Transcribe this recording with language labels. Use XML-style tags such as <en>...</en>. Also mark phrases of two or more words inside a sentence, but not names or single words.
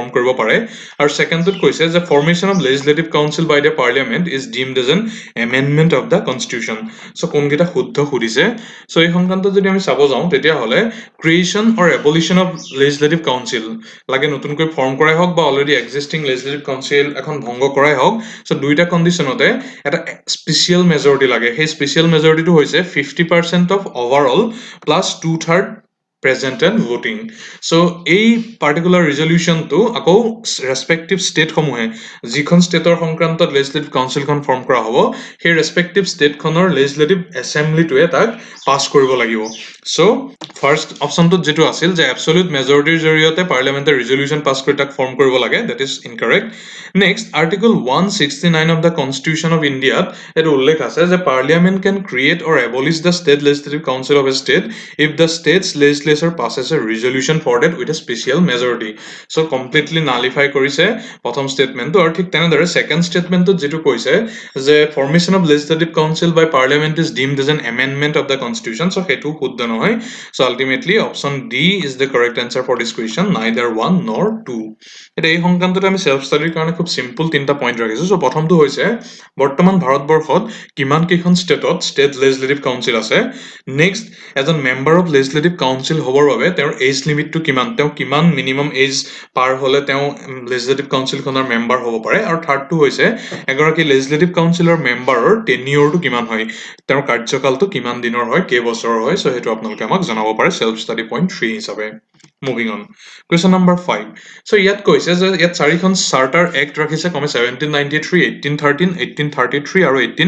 <as>কৰিব পাৰে আৰু ছেকেণ্ডটোত কৈছে যে</as> <en>formation of legislative council by the parliament is deemed as an amendment of the constitution</en> <as>সো কোনকেইটা শুদ্ধ সুধিছে সো এই সংক্ৰান্তত যদি আমি চাব যাওঁ তেতিয়াহ'লে</as> <en>creation or abolition of legislative council</en> <as>লাগে নতুনকৈ ফৰ্ম কৰাই হওক বা</as> <en>already existing legislative council</en> <as>এখন ভংগ কৰাই হওক সো দুইটা কণ্ডিশ্যনতে এটা</as> <en>special majority</en> <as>লাগে সেই</as> <en>special majorityটো</en> <as>হৈছে</as> <en>50% of overall plus</en> <as>2/3</as> <en>present and voting</en> <as>so এই</as> <en>particular resolutionটো</en> <as>আকৌ</as> <en>respective statesসমূহে</en> <as>যিখন ষ্টেটৰ সংক্ৰান্তত</as> <en>legislative councilখন</en> <as>ফৰ্ম কৰা হ'ব সেই</as> <en>respective stateখনৰ legislative assemblyটোৱে</en> <as>তাক পাছ কৰিব লাগিব</as> <en>so first optionটোত</en> <as>যিটো আছিল যে</as> <en>absolute majorityৰ</en> <as>জৰিয়তে পাৰ্লিয়ামেণ্টে ৰিজলিউশ্যন পাছ কৰি তাক ফৰ্ম কৰিব লাগে</as> <en>that is incorrect next article 169 of the constitution of Indiaত</en> <as>এইটো উল্লেখ আছে যে</as> <en>parliament can create or abolish the state legislative council of a state if the state's legislature passes a resolution for that with a special majority so completely nullify</en> <as>কৰিছে প্ৰথম ষ্টেটমেণ্টটো আৰু ঠিক তেনেদৰে ছেকেণ্ড ষ্টেটমেণ্টটোত যিটো কৈছে যে</as> <en>formation of legislative council by parliament is deemed as an amendment of the constitution</en> <as>so সেইটো শুদ্ধ নহয়</as> <en>so ultimately option D is the correct answer for this question neither 1 nor 2</en> <as>এতিয়া এই সংক্ৰান্তত আমি</as> <en>self studyৰ</en> <as>কাৰণে খুব সিম্পল তিনিটা পইণ্ট ৰাখিছোঁ so প্ৰথমটো হৈছে বৰ্তমান ভাৰতবৰ্ষত কিমান কেইখন ষ্টেটত</as> <en>state legislative council</en> <as>আছে নেক্সট এজন</as> <en>member of legislative council</en> <as>হ'বৰ বাবে তেওঁৰ</as> <en>age limitটো</en> <as>কিমান তেওঁ কিমান</as> <en>minimum age</en> <as>পাৰ হ'লে তেওঁ</as> <en>legislative councilখনৰ</en> <as>মেম্বাৰ হ'ব পাৰে আৰু থাৰ্ডটো হৈছে এগৰাকী</as> <en>legislative councilৰ memberৰ</en> <as>টেনিয়ৰটো কিমান হয় তেওঁৰ কাৰ্যকালটো কিমান দিনৰ হয় কেইবছৰৰ হয় সো সেইটো আপোনালোকে আমাক জনাব পাৰে</as> <en>self study point 3</en> <as>হিচাপে</as> <en>moving on question number 5 so</en> <as>ইয়াত কৈছে যে ইয়াত চাৰিখন</as> <en>charter act</en> <as>ৰাখিছে ক্ৰমে 1793 1813 1833 আৰু</as>